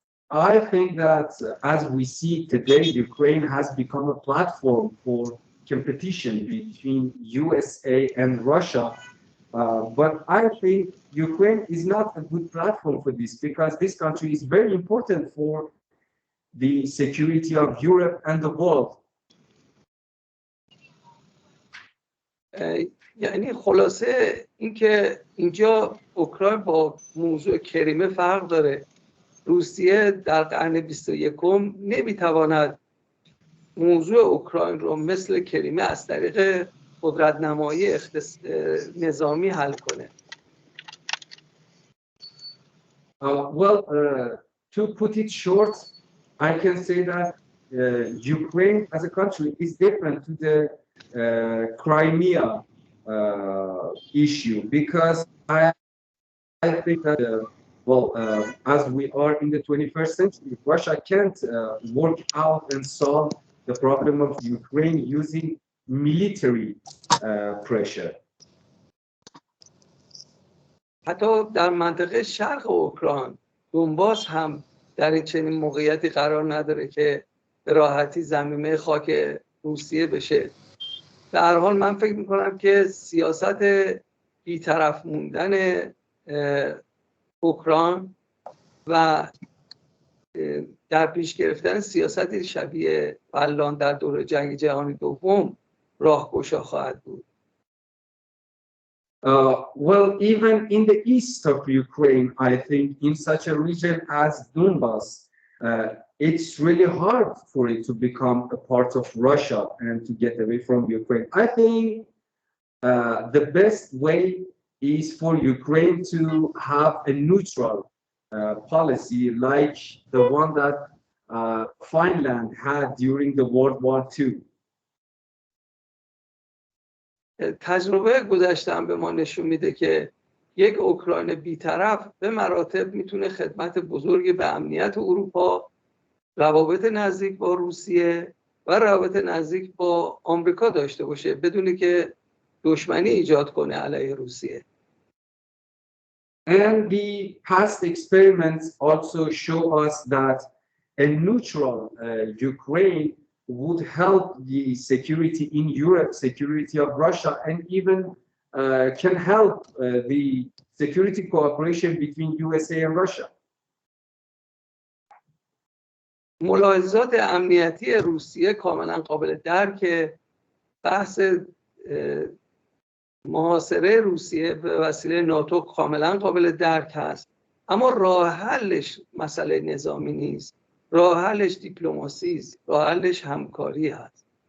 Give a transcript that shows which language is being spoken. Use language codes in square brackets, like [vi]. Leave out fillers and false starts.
[en] I think that as we see today, Ukraine has become a platform for competition between USA and Russia. But I think Ukraine is not a good platform for this because this country is very important for the security of Europe and the world. [fa] یعنی خلاصه اینکه اینجا اوکراین با موضوع کریمه فرق داره. روسیه در قرن 21 نمیتواند موضوع اوکراین رو مثل کریمه از طریق قدرت‌نمایی نظامی حل کنه. [en] To put it short, I can say that Ukraine as a country is different to the Crimea issue because I think that as we are in the 21st century, Russia can't work out and solve the problem of Ukraine using military pressure. [fa] حتی در منطقه شرق اوکراین دنباس هم در این چنین موقعیتی قرار نداره که به راحتی زمینه خاک روسیه بشه. در هر حال من فکر میکنم که سیاست بی‌طرف موندن اوکراین و در پیش گرفتن سیاست شبیه فلان در دوره جنگ جهانی دوم راهگشا خواهد بود. [en] Well, even in the east of Ukraine, I think in such a region as Donbas, it's really hard for it to become a part of Russia and to get away from Ukraine. I think the best way is for Ukraine to have a neutral policy like the one that Finland had during the World War II. [fa] تجربه گذشته‌ام به ما نشون میده که یک اوکراین بی‌طرف به مراتب میتونه خدمت بزرگی به امنیت اروپا، روابط نزدیک با روسیه و روابط نزدیک با آمریکا داشته باشه بدون که دشمنی ایجاد کنه علیه روسیه. [en] And the past experiments also show us that a neutral Ukraine would help the security in Europe, security of Russia, and even can help the security cooperation between USA and Russia. [fa] ملاحظات امنیتی روسیه کاملا قابل درکه. بحث محاصره روسیه به وسیله ناتو کاملا قابل درک هست، اما راه حلش مسئله نظامی نیست، راه حلش دیپلماسی است، راه حلش همکاری هست.